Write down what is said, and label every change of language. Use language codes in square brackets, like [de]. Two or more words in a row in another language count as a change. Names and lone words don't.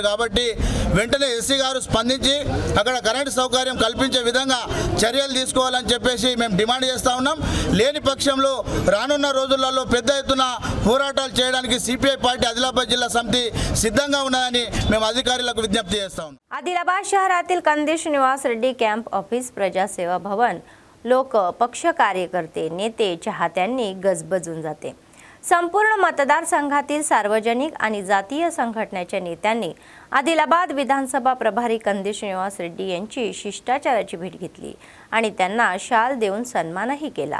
[te] కాబట్టి వెంటనే ఎస్సీ గారు స్పందించి అక్కడ కరెంటు సౌకర్యం కల్పించే విధంగా చర్యలు తీసుకోవాలని చెప్పేసి మేము డిమాండ్ చేస్తూ ఉన్నాం. లేని పక్షంలో రానున్న రోజులలో పెద్ద ఎత్తున పోరాటాలు చేయడానికి CPI పార్టీ ఆదిలాబాద్ జిల్లా సమితి సిద్ధంగా ఉన్నదని మేము అధికారులకు విజ్ఞప్తి చేస్తా ఉన్నాం. [mr] आदिलाबाद शहरातील कंदेश निवास रेड्डी कॅम्प ऑफिस, प्रजासेवा भवन, लोक, पक्ष कार्यकर्ते, नेते, चाहत्यांनी गजबजून जाते. संपूर्ण मतदारसंघातील सार्वजनिक आणि जातीय संघटनेच्या नेत्यांनी आदिलाबाद विधानसभा प्रभारी कंदेश निवास रेड्डी यांची शिष्टाचाराची भेट घेतली आणि त्यांना शाल देऊन सन्मानही केला.